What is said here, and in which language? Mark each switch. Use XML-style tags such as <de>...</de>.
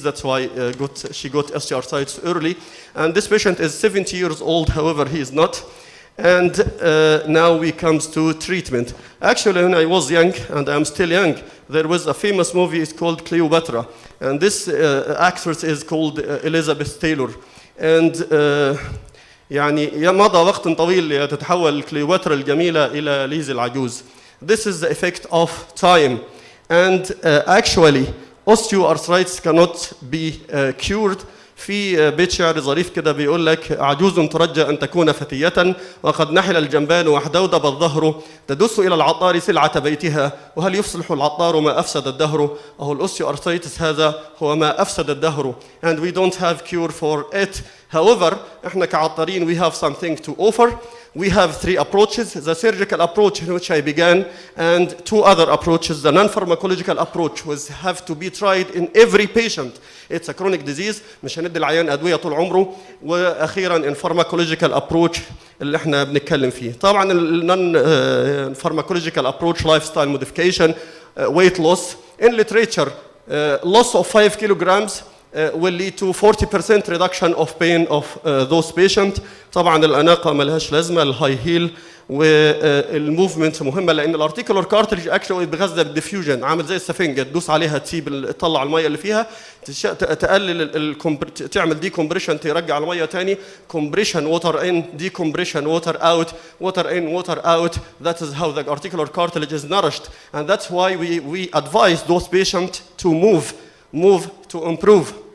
<en>That's why she got osteoarthritis early. And this patient is 70 years old. However, he is not. And now we comes to treatment. Actually, when I was young, and I'm still young, there was a famous movie. It's called Cleopatra. And this actress is called Elizabeth Taylor.</en> <ar>And يعني مضى وقت طويل لتتحول كليوباترا الجميلة إلى ليز العجوز.</ar> <en>This is the effect of time. And actually, osteoarthritis cannot be cured.</en> <ar>في بيت شعر ظريف كده بيقول لك عجوز ترجى أن تكون فتية وقد نحل الجنبان وحدودب الظهر تدس إلى العطار سلعة بيتها وهل يفصح العطار ما أفسد الدهر. أهو الأوستيوارثرايتس هذا هو ما أفسد الدهر.</ar> <en>And we don't have cure for it. However,</en> <ar>إحنا كعطارين</ar> <en>we have something to offer. We have 3 approaches. The surgical approach in which I began, and 2 other approaches. The non-pharmacological approach was have to be tried in every patient. It's a chronic disease.</en> <ar>مش هندي العيان أدوية طول عمره. وأخيراً</ar> <en>in pharmacological approach</en> <ar>اللي إحنا بنتكلم فيه.</ar> <en>طبعاً non-pharmacological approach, lifestyle modification, weight loss. In literature, loss of 5 kilograms will lead to 40% reduction of pain of those patients.</en> <ar>طبعا الأناقة ملهاش لازمة. الهاي هيل والموفمنت مهمة لأن الارتيكولار كارتريج اكشلي بيغذى بالديفيوجن عامل زي السفنجة تدوس عليها تطلع المية اللي فيها تقلل تعمل دي كومبريشن ترجع المية تاني</ar> <en>compression water in دي compression water out</en> <ar>ووتر ان ووتر اوت.</ar> <en>That is how the articular cartilage is nourished, and that's why we advise those patients to move to improve.</en>